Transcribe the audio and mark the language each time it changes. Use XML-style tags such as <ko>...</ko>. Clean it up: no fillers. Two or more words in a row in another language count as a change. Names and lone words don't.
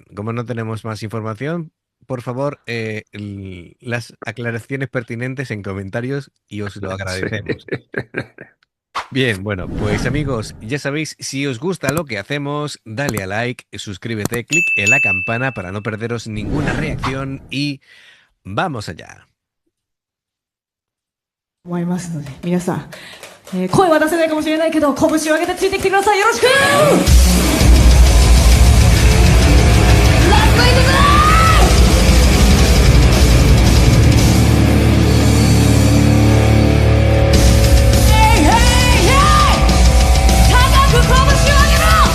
<es>Como no tenemos más información, por favor, las aclaraciones pertinentes en comentarios y os lo Sí. agradecemos. Bien, bueno, pues amigos, ya sabéis, si os gusta lo que hacemos, dale a like, suscríbete, clic en la campana para no perderos ninguna reacción y vamos allá.</es> <ja>思いますので、皆さん、声は出せないかもしれないけど、拳を上げてついてきてください。よろしく。</ja> <en>rap is hey hey hey,</en> <ja>高く拳を上げろ。</ja>